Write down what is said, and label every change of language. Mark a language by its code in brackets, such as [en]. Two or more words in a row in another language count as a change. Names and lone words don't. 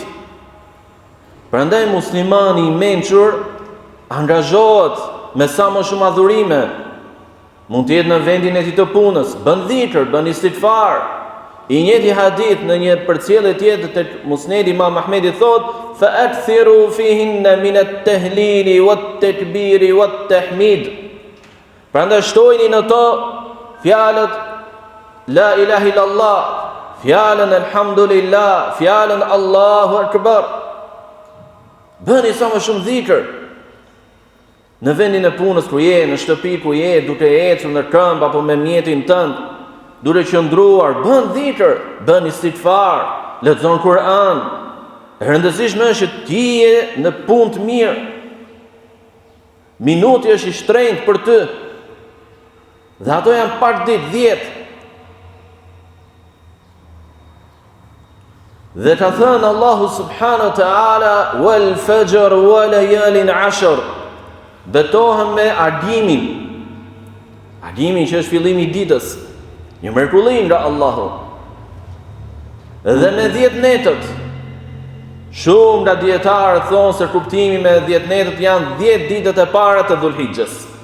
[sq] Prandaj muslimani i mençur angazhohet me sa më shumë adhurime. Mund të jetë në vendin e tij të punës, bën dhikr, bën istighfar. I njëjti hadith në një përcjellje tjetër tek Musnedi Imam Ahmedi thotë: [ar] "فأكثروا فيهن من التهليل والتكبير والتحميد." [sq] Prandaj shtojini në to fjalët [ar] لا إله إلا الله, [sq] fjalën Elhamdulillah, fjalën [ar] الله أكبر. [sq] Bëni sa më shumë dhikr. Në vendin e punës ku je, në shtëpi ku je, duke ecur në këmbë apo me mjetin tënd, duke qëndruar, bën dhikr, bën istighfar, lexon Kur'an. E rëndësishme është që ti je në punë të mirë. Minuti është i shtrenjtë për ty. Dhe ato janë pak ditë, 10. Dhe ka thënë Allahu [ar] سبحانه وتعالى والفجر وليال عشر. [sq] Betohem me argimin. Argimin që është fillimi i ditës, një mrekulli nga Allahu. Dhe me 10 netët. Shumë nga dietarët thonë se kuptimi me 10 netët janë 10 ditët e para të Dhulhijhes.